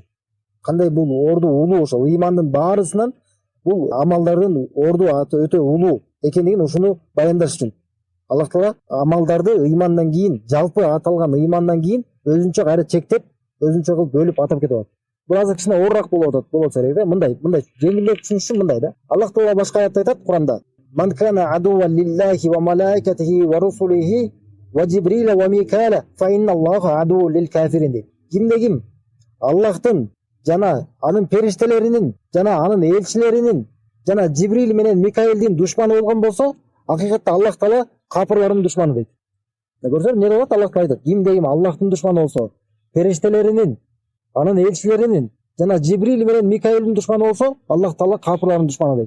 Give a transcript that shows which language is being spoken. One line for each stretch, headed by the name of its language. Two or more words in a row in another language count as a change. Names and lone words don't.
Kyrgyz: Кандай бул орду улуу, ошол ыймандын баарысынан бул амалдардын орду өтө улуу экендигин ушуну баяндаш үчүн Аллах Таала амалдарды ыймандан кийин, жалпы аталган ыймандан кийин өзүнчө кайра чектеп, өзүнчө кылып бөлүп атап кетип атат. Бул азыр кичине оорураак болот керек да. Мындай жеңилдеп түшүнүш үчүн мындай да. Аллах Таала башка аятта айтат Куранда:
Arabic: "من كان عدوا لله وملائكته ورسله وجبريل وميكال فإن الله عدو للكافرين" дейт.
Kyrgyz: Ким Аллахтын жана анын периштелеринин жана анын элчилеринин жана Джибрил менен Микаэлдин душманы болгон болсо, акыйкатта Аллах Таала капырлардын душманы дейт. Көрсөңөр эмне болот? Аллах Таала айтат: ким Аллахтын душманы болсо, периштелеринин, анын элчилеринин жана Джибрил менен Микаэлдин душманы болсо, Аллах Таала капырлардын душманы дейт.